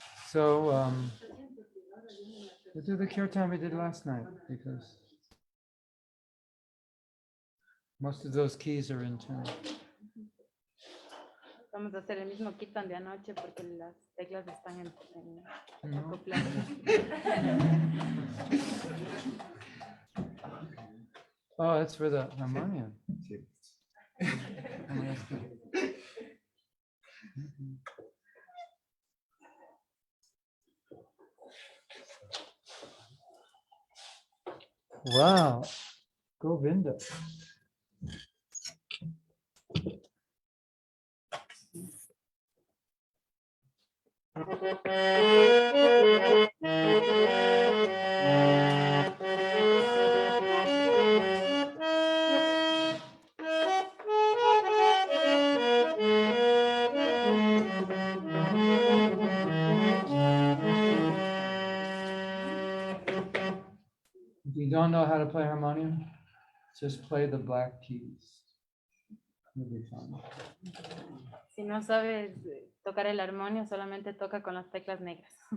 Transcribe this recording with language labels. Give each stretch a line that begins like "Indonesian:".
English: So we'll do the kirtan we did last night because most of those keys are in tune.
Spanish: Vamos a hacer el mismo kirtan de anoche porque las teclas están en
English: No.
Spanish: acopladas.
English: Oh, that's for the harmonium. Wow, Govinda. If you don't know how to play harmonium, just play the black keys. You'll be fine.
Spanish: Si no sabes tocar el armonio, solamente toca con las teclas negras.